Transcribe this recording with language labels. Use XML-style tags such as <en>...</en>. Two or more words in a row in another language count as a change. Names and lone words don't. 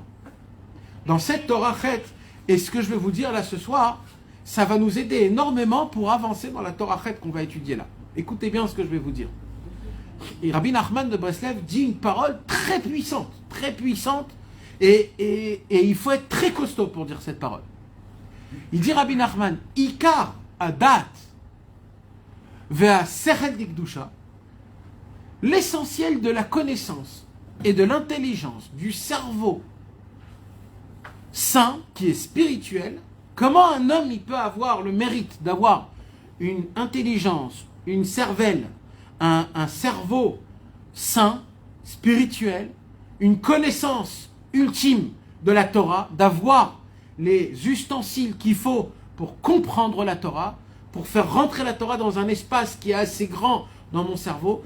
<fr>Dans cette Torah Chet, et ce que je vais vous dire là ce soir, ça va nous aider énormément pour avancer dans la Torah Chet qu'on va étudier là. Écoutez bien ce que je vais vous dire. Et Rabbi Nachman de Breslev dit une parole très puissante, et il faut être très costaud pour dire cette parole. Il dit Rabbi Nachman,</fr> <he>עיקר הדעת והשכל דקדושה,</he> <fr>l'essentiel de la connaissance et de l'intelligence du cerveau saint, qui est spirituel. Comment un homme il peut avoir le mérite d'avoir une intelligence, une cervelle, un cerveau saint, spirituel, une connaissance ultime de la Torah, d'avoir les ustensiles qu'il faut pour comprendre la Torah, pour faire rentrer la Torah dans un espace qui est assez grand dans mon cerveau.</fr>